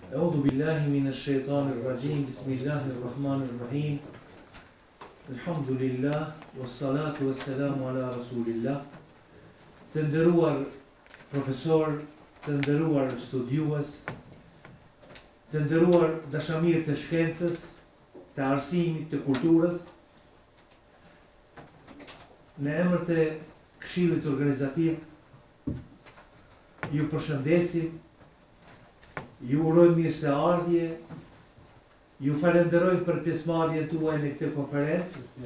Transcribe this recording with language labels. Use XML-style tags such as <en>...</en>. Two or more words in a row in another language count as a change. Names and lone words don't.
<ar>أعوذ بالله من الشيطان الرجيم. بسم الله الرحمن الرحيم. الحمد لله والصلاة والسلام على رسول الله.</ar> <sq>Të nderuar profesor, të nderuar studiues, të nderuar dashamirë të shkencës, të arsimit, të kulturës, në emër të Këshillit Organizativ, ju përshëndesim, ju urojmë mirëseardhje, ju falenderoj për pjesëmarrjen tuaj në këtë konferencë</sq>